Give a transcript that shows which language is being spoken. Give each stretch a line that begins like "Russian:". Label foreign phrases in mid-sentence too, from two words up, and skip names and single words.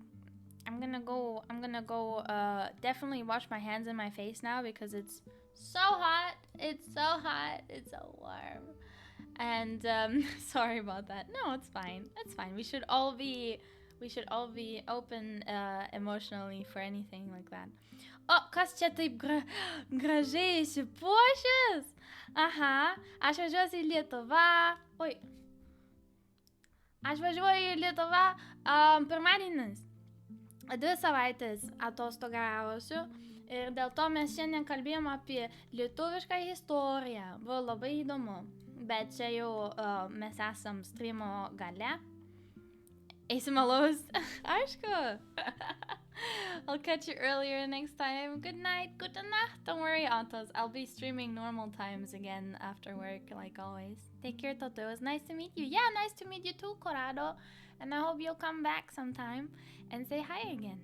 English: I'm gonna go definitely wash my hands and my face now because it's so hot. It's so warm. And sorry about that. No, it's fine. It's fine. We should all be open emotionally for anything like that.
Lithuanian: O, kas čia taip gražiai išsipuošęs? Aha, aš važiuosiu į Lietuvą. Oi. Aš važiuoju į Lietuvą pirmadienis. 2 savaitės atostogausiu ir dėl to mes šiandien kalbėjom apie lietuvišką istoriją. Buvo labai įdomu, bet čia jau mes esam streamo gale. Eisim alaus. Aišku.
English: I'll catch you earlier next time. Good night,
German: gute Nacht.
English: Don't worry, Autos. I'll be streaming normal times again after work, like always. Take care, Toto. It was nice to meet you. Yeah, nice to meet you too, Corrado. And I hope you'll come back sometime and say hi again.